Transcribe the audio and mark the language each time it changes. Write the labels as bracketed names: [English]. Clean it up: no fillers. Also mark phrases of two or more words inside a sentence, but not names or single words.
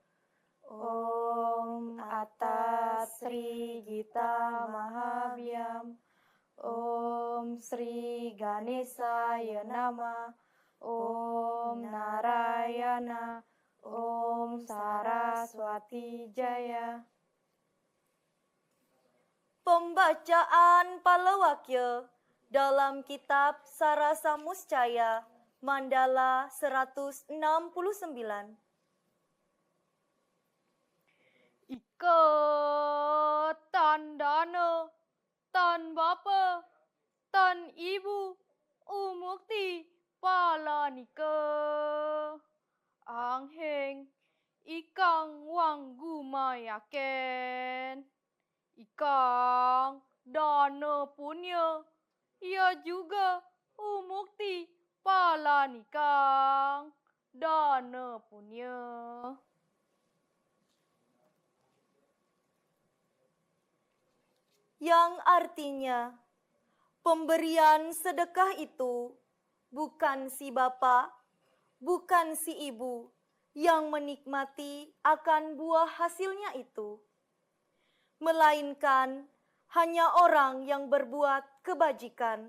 [Sanskrit] Om Atas Sri Gita Mahavyam. Om Sri Ganesaya Nama. Om Narayana. Om Saraswati Jaya. [Indonesian] Pembacaan Palawakya dalam kitab Sarasa Muscaya, Mandala 169. [Kawi] Ika tan dana, tan bapa, tan ibu, umukti palanika. Angheng ikang wang gumayaken. Ikang dana punya. [Indonesian] Ia juga [Kawi] umukti palanikang dana punya. [Indonesian] Yang artinya, pemberian sedekah itu bukan si bapak, bukan si ibu yang menikmati akan buah hasilnya itu, melainkan hanya orang yang berbuat kebajikan.